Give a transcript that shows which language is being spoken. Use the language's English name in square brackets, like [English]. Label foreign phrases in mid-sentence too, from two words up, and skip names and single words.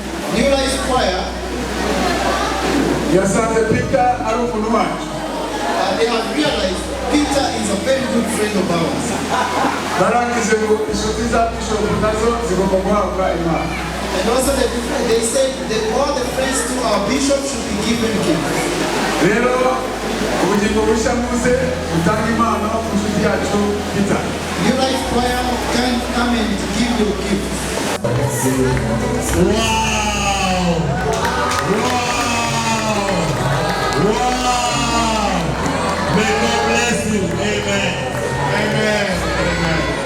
[Kinyarwanda] New Life Choir, yasanze Peter ari umuntu wacu. [English] they have realized Peter is a very good friend of ours. [Kinyarwanda] Barangize ngo inshuti za Bishop nazo zigomba guhabwa Imana. [English] And also they said that all the friends to our bishop should be given gifts. [Kinyarwanda] Rero ubugingo bushya muze utanga impano ku nshuti yacu Peter. [English] New Life Choir can come and give your gifts. Wow! May God bless you. Amen. Amen. Amen.